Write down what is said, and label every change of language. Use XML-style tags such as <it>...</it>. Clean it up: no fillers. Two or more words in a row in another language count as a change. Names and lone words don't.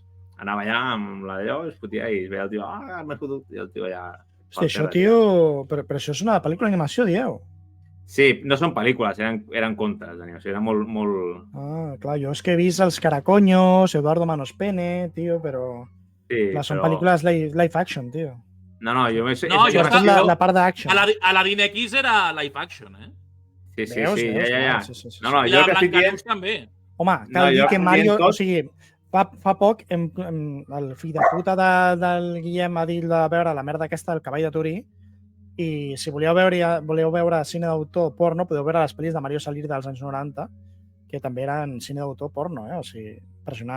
<ca>Anava allà amb la d'allò, es fotia i es veia el tio, m'he fotut, i el tio allà... Hosti, això, tio... Però això és una pel·lícula d'animació, dieu? Sí, no són pel·lícules, eren contes d'animació, era molt... Clar, jo és que he vist els Caracoños, Eduardo Manos Pene, tio, però... Sí, clar, són pel·lícules</ca> <en>live action,</en> <ca>tio. No, jo més... Sobretot la part d'action. Aladdin X era</ca> <en>live action,</en> <ca>eh? Sí, ja. No, I jo la que estic dient... Blancaneus també. Home, cal dir que Mario... O sigui, fa poc el fill de puta del Guillem ha dit de veure la merda aquesta del Cavall de Turí i si voleu veure cine d'autor porno, podeu veure les pel·lis de Mario Salir dels anys 90, que també eren cine d'autor porno, o sigui, impressionant.</ca>